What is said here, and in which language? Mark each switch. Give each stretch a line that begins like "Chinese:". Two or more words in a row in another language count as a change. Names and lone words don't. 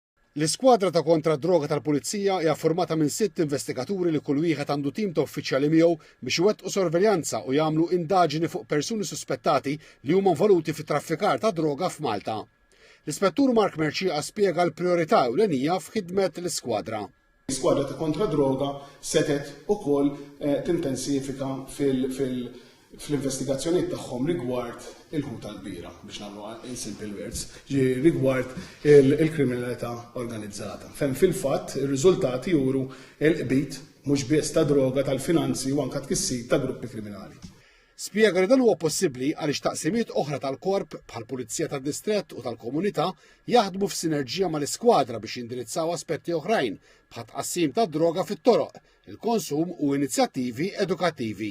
Maltese: L-iskwadra ta' kontra droga tal-Pulizija hija formata minn 6 investigaturi li kull wieħed għandu tim ta' uffiċjali miegħu biex iwettqu sorveljanza u jagħmlu indaġini fuq persuni suspettati li huma involuti fit-traffikar ta' droga f'Malta. L-Ispettur Mark Merċieqa spjega l-prijorità ewlenija f'ħidmet l-iskwadra. L-iskwadra ta' kontra droga setet ukoll tintensifika fil-investigazzjonijiet tagħhom rigward il-ħut tal-bira biex nagħmlu
English: in simple words,
Maltese: rigward il-kriminalità organizzata. Fejn fil-fatt ir-riżultati juru l-qbit mhux biss ta' droga tal-finanzi u anke tkissir ta' gruppi kriminali. Spjega li dan huwa possibbli għaliex taqsimiet oħra tal-korp bħal Pulizija tad-Distrett u tal-Komunità jaħdmu f'sinerġija mal-iskwadra biex jindirizzaw aspetti oħrajn bħal tqassim ta' droga fit-toroq, il-konsum u inizjattivi edukattivi.